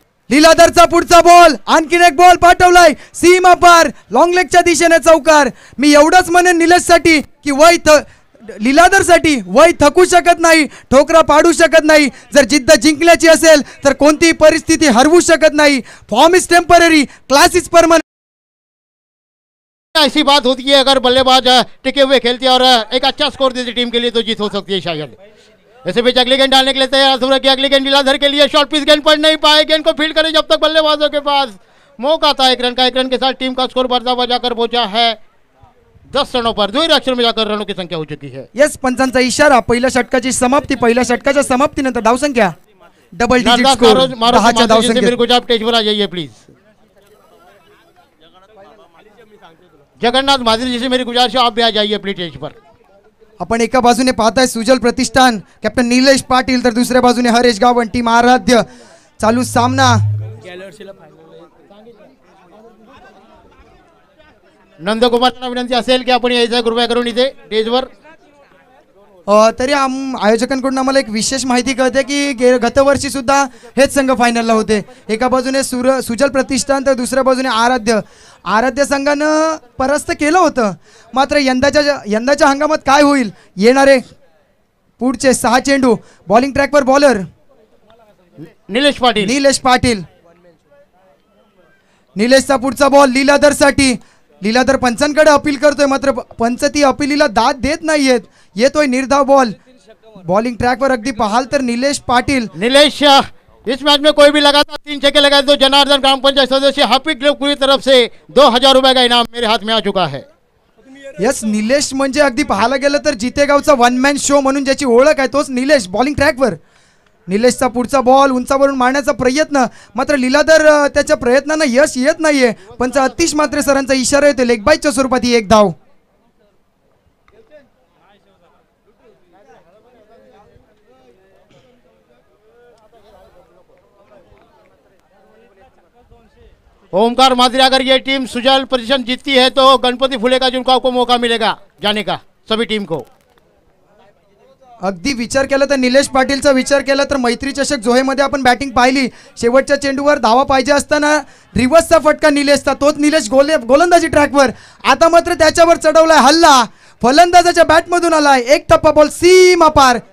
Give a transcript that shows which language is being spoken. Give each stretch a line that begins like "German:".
Marathi: लीलाधरचा पुढचा बॉल, आणखीन एक बॉल पाठवलाय सीमा पार, लॉंग लेगच्या दिशेने चौकार। मी एवढंच म्हणेन निलेशसाठी की लीलाधरसाठी वय थकू शकत नाही, ठोकरा पाडू शकत नाही। जर जिद्द जिंकण्याची असेल तर कोणतीही परिस्थिती हरवू शकत नाही।
English: Form is temporary, class is permanent.
Hindi: ऐसी बात होती है अगर बल्लेबाज टिके हुए खेलते और एक अच्छा स्कोर देती टीम के लिए तो जीत हो सकती है शायद। ऐसे बीच अगली गेंद डालने के लिए तैयार अथर्व की अगली गेंद लीलाधर के लिए, शॉर्ट पिच गेंद पड़ नहीं पाए, गेंद को फील्ड करे जब तक बल्लेबाजों के पास मौका था 1 रन का। 1 रन के साथ टीम का स्कोर बढ़ता हुआ जाकर पहुंचा है 10 रनों पर। 2 अक्षर में जाकर रनों की संख्या हो चुकी है।
Marathi: यस पंचांचा इशारा, पहिल्या षटकाची समाप्ती, पहिल्या षटकाच्या समाप्तीनंतर धावसंख्या डबल डिजिट स्कोर 10च्या धावसंख्येत।
Hindi: मेरे को आप स्टेज पर आ जाइए प्लीज। जगन्नाथ माधुरी जी से मेरी गुजारिश है आप भी आ जाइए प्लीज स्टेज पर।
Marathi: आपण एका बाजूने पाहताय सुजल प्रतिष्ठान कॅप्टन निलेश पाटील, तर दुसऱ्या बाजूने हरेश गावण टीम आराध्य। चालू सामना नंदकुमार विनंती असेल की आपण यायचं कृपया करून इथे स्टेजवर। तरी आयोजकांकडून आम्हाला एक विशेष माहिती कळते की गतवर्षी सुद्धा हेच संघ फायनलला होते। एका बाजूने सुजल प्रतिष्ठान तर दुसऱ्या बाजूने आराध्य संघानं परास्त केलं होतं। मात्र यंदाच्या हंगामात काय होईल, येणारे पुढचे 6 चेंडू बॉलिंग ट्रॅकवर बॉलर निलेश पाटील. निलेश पाटील. निलेशचा पुढचा बॉल लीलाधर साठी. लीलाधर पंचांकडे अपील करतोय, मात्र पंच ती अपीलीला दाद देत नाहीयेत. येतोय निर्धाव बॉल. बॉलिंग ट्रैक पर अगदी पाहाल तर निलेश पाटिल.
Hindi: निलेश इस मैच में कोई भी लगातार 3 छक्के लगाए तो जनार्दन ग्राम पंचायत सदस्य हाफिज ग्रुप की तरफ से 2000 रुपए का इनाम मेरे हाथ में आ चुका है.
Marathi: यस, निलेश म्हणजे अगदी पाहायला गेलं तर जितेगावचा वन मॅन शो म्हणून ज्याची ओळख आहे तोच निलेश. बॉलिंग ट्रॅकवर निलेशचा पुढचा बॉल उंचावरून मारण्याचा प्रयत्न, मात्र लीलाधर त्याच्या प्रयत्नांना यश येत नाहीये. पंच अतिश मात्रे सरांचा इशारा येतो. लेग बाईच्या स्वरूपात ही एक धाव.
Hindi: ओमकार माजरी, अगर ये टीम सुजल पोजीशन जीतती है तो गणपति फुले का जुड़काव को मौका मिलेगा जाने का सभी टीम को.
Marathi: अगदी विचार केला तर निलेश पाटीलचा विचार केला तर मैत्री चषक जोहेमध्ये आपण बॅटिंग पाहिली. शेवटच्या चेंडूवर धावा पाहिजे असताना रिव्हर्सचा फटका निलेशचा. तोच निलेश गोलंदाजी ट्रॅकवर. आता मात्र त्याच्यावर चढवलाय हल्ला. फलंदाजाच्या बॅटमधून आलाय एक टप्पा बॉल सीमा पार.